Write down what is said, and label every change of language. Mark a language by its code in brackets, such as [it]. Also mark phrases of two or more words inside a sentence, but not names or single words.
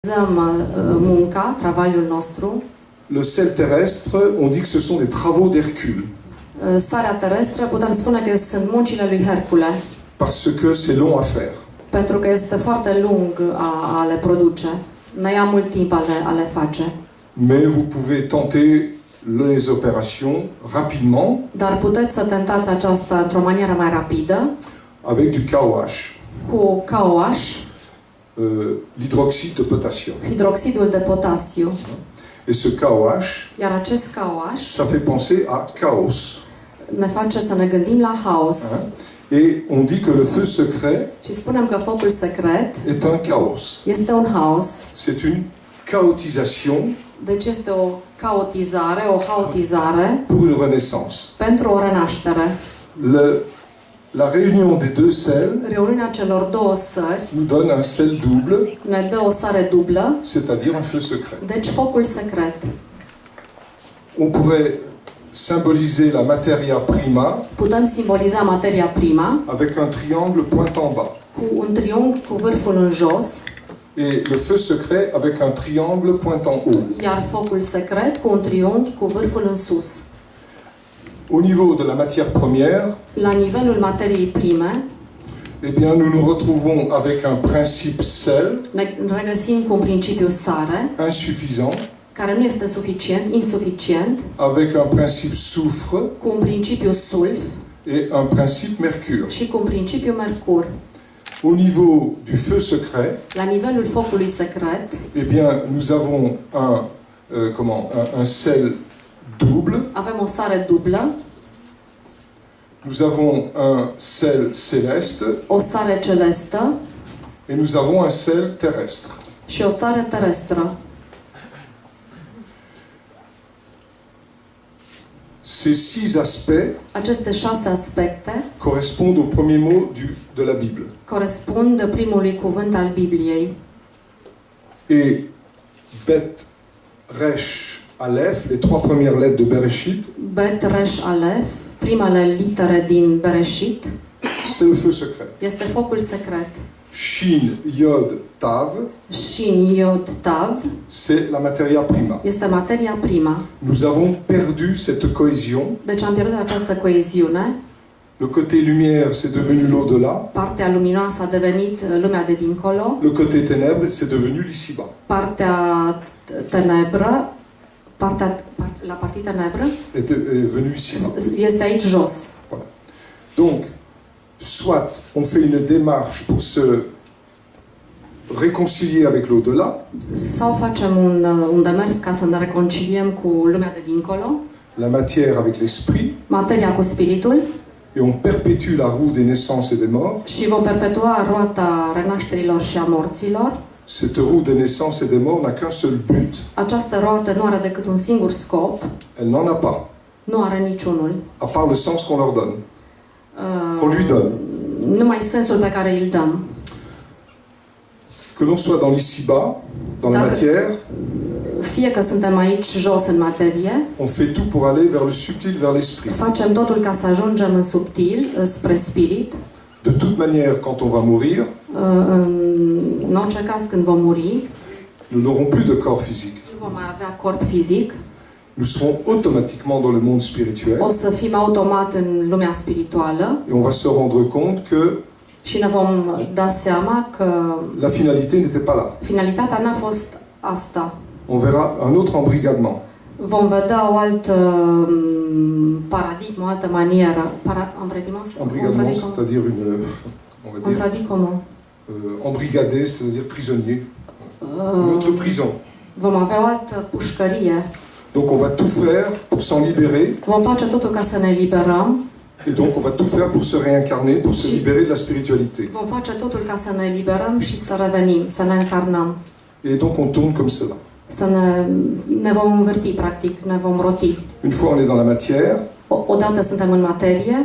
[ro] munca, travaliul nostru. [fr] Le sel terrestre, on dit que ce sont des travaux d'Hercule. [ro] Sarea terestră putem spune că sunt muncile lui Hercule, [fr] Parce que c'est long à faire. [ro] pentru că este foarte lung a le produce. Ne ia mult timp a le face. [fr] Mais vous pouvez tenter les opérations rapidement [ro] Dar puteți să tentați aceasta într-o manieră mai rapidă, [fr] avec du KOH, [ro] cu KOH, [fr] l'hydroxyde de potassium. [ro] hidroxidul de potasiu. [fr] Et ce KOH, [ro] Iar acest KOH [fr] ça fait penser à chaos. [ro] ne face să ne gândim la haos. [fr] Et on dit que le feu secret [ro] Și spunem că focul secret [fr] est un chaos. [ro] este un haos. [fr] C'est une chaotisation [ro] Deci este o caotizare, o haotizare [fr] pour une renaissance. [ro] pentru o renaștere. [fr] La réunion des deux sels [ro] Reuniunea celor două sări [fr] nous donne un sel double, [ro] ne dă o sare dublă, [fr] c'est-à-dire un feu secret. [ro] deci focul secret. [fr] On pourrait symboliser la [la] materia prima [ro] Putem simboliza [la] materia prima [fr] avec un triangle pointant en bas. [ro] cu un triunghi cu vârful în jos, [fr] Et le feu secret avec un triangle pointant haut. [ro] iar focul secret cu un triunghi cu vârful în sus. [fr] Au niveau de la matière première, [ro] La nivelul materiei prime, [fr] eh bien, nous nous retrouvons avec un principe sel [ro] ne regăsim cu un principiu sare, [fr] insuffisant, [ro] care nu este suficient, insuficient, [fr] avec un principe soufre [ro] cu un principiu sulf [fr] et un principe mercure. [ro] și cu un principiu mercur. [fr] Au niveau du feu secret, [ro] La nivelul focului secret, [fr] eh bien, nous avons un sel double, [ro] avem o sare dublă, [fr] nous avons un sel céleste [ro] o sare celestă [fr] et nous avons un sel terrestre. [ro] și o sare terestră. [fr] Ces 6 aspects [ro] Aceste 6 aspecte [fr] correspondent au premier mot de la Bible. [ro] corespund primului cuvânt al Bibliei. [fr] Et Bet, Resh, Aleph, les 3 premières lettres de Bereshit, [ro] Bet, Resh, Alef, primele litere din Bereshit, [fr] c'est le feu secret. [ro] este focul secret. [fr] Shin, Yod, Tav, [ro] Shin, Yod, Tav, [fr] c'est la [la] materia prima. [ro] este [la] materia prima. [fr] Nous avons perdu cette cohésion. [ro] Deci am pierdut această coeziune. [fr] Le côté lumière, c'est devenu l'au-delà. [ro] Partea luminoasă a devenit lumea de dincolo. [fr] Le côté ténèbres, c'est devenu l'ici-bas. [ro] Partea tenebră, la partea tenebră [fr] Est venu ici-bas. [ro] este aici jos. [fr] Voilà. Donc, soit on fait une démarche pour se réconcilier avec l'au-delà, [ro] Sau facem un demers ca să ne reconciliem cu lumea de dincolo, [fr] la matière avec l'esprit, [ro] materia cu spiritul, [fr] et on perpétue la roue des naissances et des morts. [ro] și vom perpetua roata renașterilor și a morților. [fr] Cette roue des naissances et des morts n'a qu'un seul but. [ro] Această roată nu are decât un singur scop, [fr] Elle n'en a pas, [ro] nu are niciunul. [fr] à part le sens qu'on leur donne, qu'on lui donne. [ro] Numai sensul pe care îl dăm. [fr] Que l'on soit dans l'ici-bas, dans la matière, [ro] Fie că suntem aici jos în materie, [fr] on fait tout pour aller vers le subtil, vers l'esprit. [ro] facem totul ca să ajungem în subtil, spre spirit. [fr] De toute manière, quand on va mourir, [ro] În orice caz, când vom muri, [fr] nous n'aurons plus de corps physique. [ro] nu vom mai avea corp fizic, [fr] Nous serons automatiquement dans le monde [ro] o [fr] spirituel [ro] să fim automat în lumea spirituală [fr] et on va se rendre compte que [ro] și ne vom da seama că [fr] la finalité n'était pas là. [ro] finalitatea n-a fost asta. [fr] On verra un autre embrigadement. [ro] Vom vedea o altă paradigmă, o altă manieră. [fr] Embrigadement, c'est-à-dire embrigadé, c'est-à-dire prisonnier. Une autre prison. [ro] Vom avea o altă pușcărie. [fr] Donc on va tout faire pour s'en libérer. [ro] Vom face totul ca să ne eliberăm. [fr] Et donc on va tout faire pour se réincarner, pour se libérer de la spiritualité. [ro] Vom face totul ca să ne eliberăm și să revenim, să ne încarnăm. [fr] Et donc on tourne comme cela. [ro] Să ne vom învârti, practic, ne vom roti. [fr] Une fois on est dans la matière, [ro] Odată suntem în materie,